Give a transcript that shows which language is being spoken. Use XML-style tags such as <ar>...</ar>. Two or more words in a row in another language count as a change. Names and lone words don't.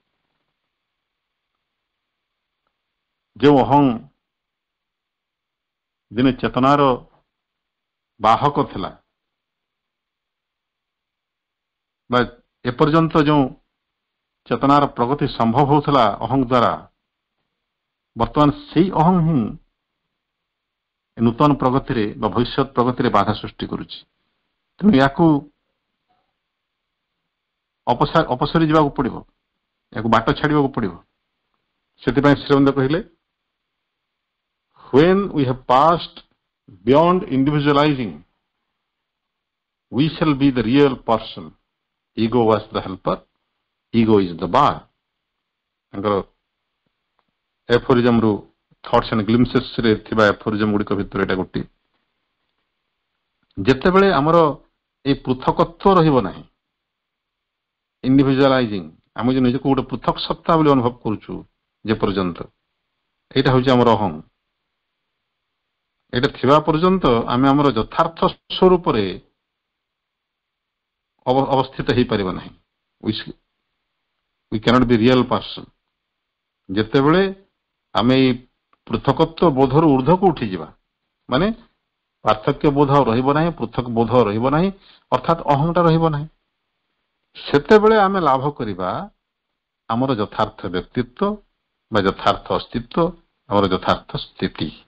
<or>ଯେଉଁ ଅହଂ ଦିନେ ଚେତନାର ବାହକ ଥିଲା ବା ଏପର୍ଯ୍ୟନ୍ତ ଯେଉଁ ଚେତନାର ପ୍ରଗତି ସମ୍ଭବ ହେଉଥିଲା ଅହଂ ଦ୍ୱାରା, ବର୍ତ୍ତମାନ ସେଇ ଅହଂ ହିଁ ନୂତନ ପ୍ରଗତିରେ ବା ଭବିଷ୍ୟତ ପ୍ରଗତିରେ ବାଧା ସୃଷ୍ଟି କରୁଛି। ତେଣୁ ୟାକୁ ଅପସରି ଯିବାକୁ ପଡିବ। ୟାକୁ ବାଟ ଛାଡ଼ିବାକୁ ପଡ଼ିବ। ସେଥିପାଇଁ ଶ୍ରୀଅରବିନ୍ଦ କହିଲେ,</or> <en>when we have passed beyond individualizing, we shall be the real person. Ego was the helper, ego is the bar.</en> <or>ତାଙ୍କର ଏଫୋରିଜମରୁ ଥଟ୍ସ ଆଣ୍ଡ ଗ୍ଲିମ୍ପସେସରେ ଥିବା ଏଫୋରିଜମ ଗୁଡ଼ିକ ଭିତରେ ଏଇଟା ଗୋଟିଏ। ଯେତେବେଳେ ଆମର ଏଇ ପୃଥକତ୍ୱ ରହିବ ନାହିଁ, ଇଣ୍ଡିଭିଜୁଆଲାଇଜିଂ, ଆମେ ଯେ ନିଜକୁ ଗୋଟେ ପୃଥକ ସତ୍ତା ବୋଲି ଅନୁଭବ କରୁଛୁ ଯେ ପର୍ଯ୍ୟନ୍ତ, ଏଇଟା ହଉଛି ଆମର ଅହଂ। ଏଇଟା ଥିବା ପର୍ଯ୍ୟନ୍ତ ଆମେ ଆମର ଯଥାର୍ଥ ସ୍ୱରୂପରେ ଅବସ୍ଥିତ ହେଇପାରିବ ନାହିଁ।</or> <en>we cannot be real person.</en> <or>ଯେତେବେଳେ ଆମେ ଏଇ ପୃଥକତ୍ୱ ବୋଧରୁ ଊର୍ଦ୍ଧ୍ୱକୁ ଉଠିଯିବା, ମାନେ ପାର୍ଥକ୍ୟ ବୋଧ ରହିବ ନାହିଁ, ପୃଥକ ବୋଧ ରହିବ ନାହିଁ, ଅର୍ଥାତ୍ ଅହଂଟା ରହିବ ନାହିଁ, ସେତେବେଳେ ଆମେ ଲାଭ କରିବା ଆମର ଯଥାର୍ଥ ବ୍ୟକ୍ତିତ୍ୱ ବା ଯଥାର୍ଥ ଅସ୍ତିତ୍ୱ, ଆମର ଯଥାର୍ଥ ସ୍ଥିତି।</or>